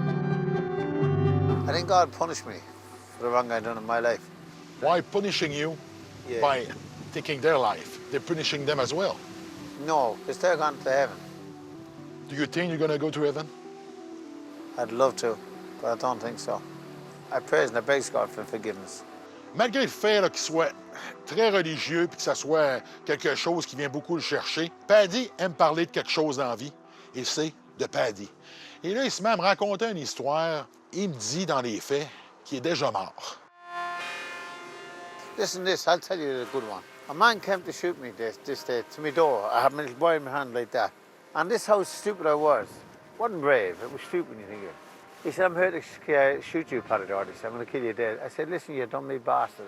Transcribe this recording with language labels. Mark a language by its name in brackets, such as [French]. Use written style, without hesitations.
[English] I think God punished me for the wrong I done in my life. Why punishing you Yeah. by taking their life? They're punishing them as well. No, because they're gone to heaven. Do you think you're going to go to heaven? I'd love to, but I don't think so. I praise and I beg God for forgiveness. [French] Malgré le fait qu'il soit très religieux et que ça soit quelque chose qui vient beaucoup le chercher, Paddy aime parler de quelque chose dans la vie, et c'est de Paddy. Et là, il se met à me raconter une histoire, et il me dit dans les faits qu'il est déjà mort. [English] Listen to this, I'll tell you the good one. A man came to shoot me this day to my door. I had my little boy in my hand like that. And this how stupid I was. Wasn't brave, it was stupid when you think of it. He said, I'm here to shoot you, Paddy Doherty. He said, I'm going to kill you dead. I said, listen, you dummy bastard.